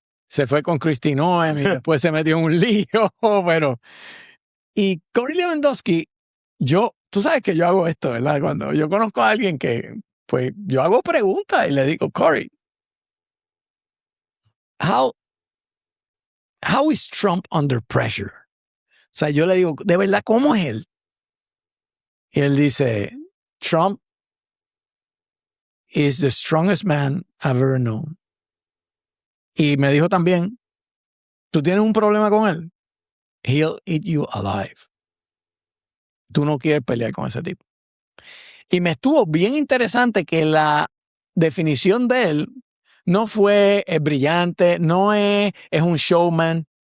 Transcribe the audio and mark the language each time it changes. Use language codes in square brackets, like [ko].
[es] Se fue con Kristi Noem y después se metió en un lío. Y Corey Lewandowski, tú sabes que yo hago esto, ¿verdad? Cuando yo conozco a alguien que, pues yo hago preguntas y le digo, Corey, [en] How is Trump under pressure? [es] O sea, yo le digo, de verdad, ¿cómo es él? Y él dice, [en] Trump is the strongest man I've ever known. [es] Y me dijo también, ¿tú tienes un problema con él? [en] He'll eat you alive. [es] Tú no quieres pelear con ese tipo. Y me estuvo bien interesante que la definición de él no fue brillante, no es un showman.